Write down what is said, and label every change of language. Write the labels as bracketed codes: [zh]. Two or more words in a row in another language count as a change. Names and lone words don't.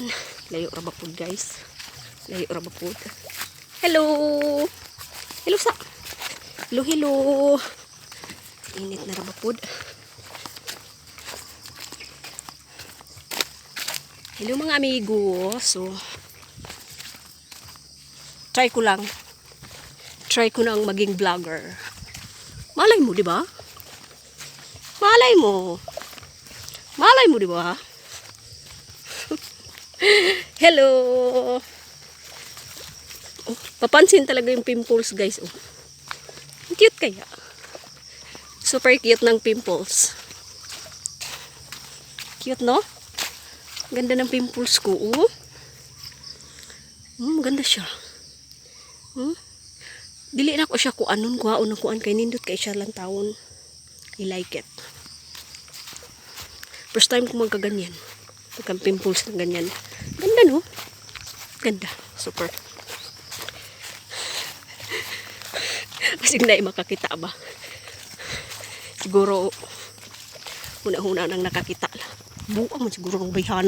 [ceb] Layo ra ba pud guys? Layo ra ba pud? Hello. Hello sa. Hello hello. Init na ra ba pud? Hello mga amigo. [tl] So try ko lang. Try ko nang maging vlogger. Malay mo, di ba? Malay mo. Malay mo, di ba? Hello. Oh, papansin talaga yung pimples, guys. Oh. Cute kaya. [en] Super cute [tl] ng pimples. Cute, no? Ganda ng pimples ko, oh. Ganda siya. [ceb] Dili na ko siya kuanon kuan kay nindot kay siya lang taon. [en] I like it. First time [tl] ko magkaganyan. Pagka pimples ng ganyan. Ganda no? Ganda. Super. Kasi na makakita ba? [ceb] Siguro huna-huna nang nakakita. Buang man siguro ng bayhana.